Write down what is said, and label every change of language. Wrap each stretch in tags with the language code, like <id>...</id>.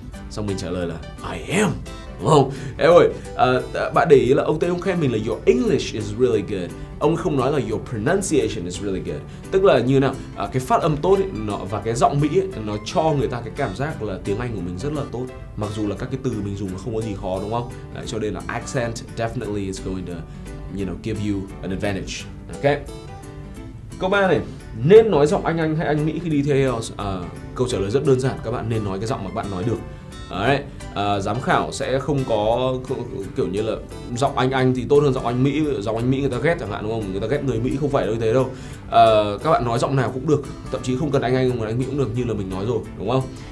<vi>Xong mình trả lời là</vi> <en>I am,</en> <vi>đúng không? Em ơi, bạn để ý là ông Tây ông khen mình là</vi> <en>your English is really good,</en> <vi>ông không nói là</vi> <en>your pronunciation is really good.</en> <vi>Tức là như nào, cái phát âm tốt ấy, và cái giọng Mỹ ấy, nó cho người ta cái cảm giác là tiếng Anh của mình rất là tốt, mặc dù là các cái từ mình dùng nó không có gì khó, đúng không? Đấy, cho nên là</vi> <en>accent definitely is going to, give you an advantage. Ok.</en> <vi>Câu 3 này, nên nói giọng Anh hay Anh Mỹ khi đi thi IELTS? Câu trả lời rất đơn giản, các bạn nên nói cái giọng mà các bạn nói được. Đấy, giám khảo sẽ không có kiểu như là giọng Anh thì tốt hơn giọng Anh Mỹ người ta ghét chẳng hạn, đúng không? Người ta ghét người Mỹ không phải như thế đâu. Các bạn nói giọng nào cũng được, thậm chí không cần Anh không cần Anh Mỹ cũng được, như là mình nói rồi, đúng không?</vi>